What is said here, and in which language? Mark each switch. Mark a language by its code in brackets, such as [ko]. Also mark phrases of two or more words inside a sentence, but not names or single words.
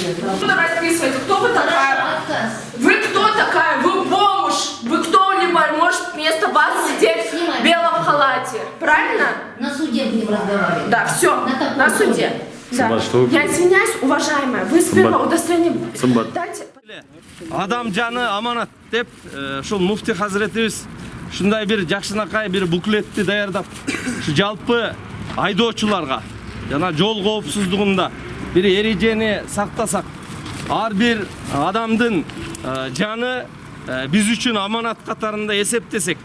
[ru] Буду расписывать. Кто вы такая? Вы кто такая? Вы бомж. Вы кто-либо может вместо вас сидеть в белом халате. Правильно? На суде будем разговаривать. Да, все. На суде. Да. Я извиняюсь, уважаемая. Вы сперва удостоверение дайте. [ky] Адам жаны аманат деп, ушул муфти хазретибиз ушундай бир жакшынакай бир буклетти даярдап, ушу жалпы айдоочуларга жана жол коопсуздугунда бир эрежени сактасак, ар бир адамдын жаны биз үчүн аманат катарында эсептесек.